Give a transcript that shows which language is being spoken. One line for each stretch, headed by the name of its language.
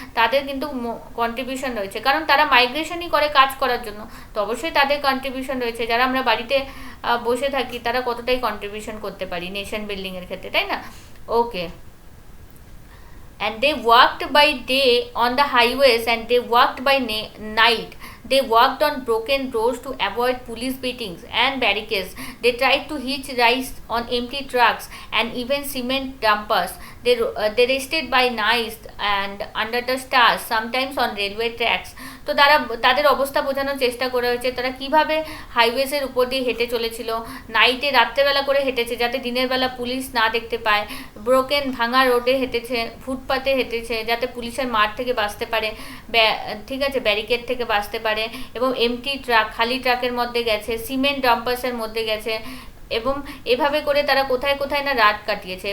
Bangla: তাদের কিন্তু কন্ট্রিবিউশন রয়েছে, কারণ তারা মাইগ্রেশনই করে কাজ করার জন্য, তো অবশ্যই তাদের কন্ট্রিবিউশন রয়েছে। যারা আমরা বাড়িতে বসে থাকি তারা কতটাই কন্ট্রিবিউশন করতে পারি নেশন বিল্ডিংয়ের ক্ষেত্রে, তাই না?
English: Okay, and they worked by day on the highways and they worked by night. They worked on broken roads to avoid police beatings and barricades. They tried to hitch rice on empty trucks and even cement dumpers. They rested by night and under the stars, sometimes on railway tracks.
Bangla: তো তারা তাদের অবস্থা বোঝানোর চেষ্টা করা হয়েছে, তারা কিভাবে হাইওয়েজের উপর দিয়ে হেঁটে চলেছিল, নাইটে রাত্রেবেলা করে হেঁটেছে যাতে দিনের বেলা পুলিশ না দেখতে পায়, ব্রোকেন ভাঙা রোডে হেঁটেছে, ফুটপাতে হেঁটেছে যাতে পুলিশের মার থেকে বাঁচতে পারে, ঠিক আছে, ব্যারিকেড থেকে বাঁচতে পারে, এবং এমটি ট্রাক, খালি ট্রাকের মধ্যে গেছে, সিমেন্ট ডাম্পার্সের মধ্যে গেছে, এবং এভাবে করে তারা কোথায় কোথায় না রাত কাটিয়েছে।